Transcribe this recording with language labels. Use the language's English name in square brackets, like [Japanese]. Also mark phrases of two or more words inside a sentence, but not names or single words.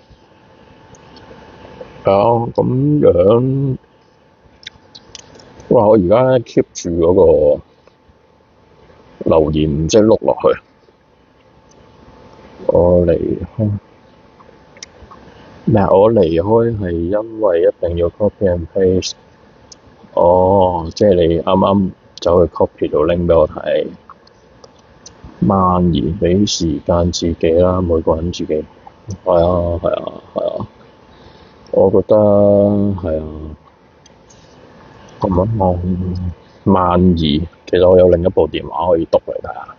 [Cantonese] 係啊，咁樣，哇！我而家咧 keep 住嗰個留言唔識碌落去，我離開咩？我離開係因為一定要 [English] copy and paste。 [Cantonese] 哦，即係你啱啱走去 copy 到拎俾我睇，蔓延俾時間自己啦，每個人自己。係啊，係啊，係啊，我覺得係啊。咁樣我蔓延，其實我有另一部電話可以讀嚟睇下。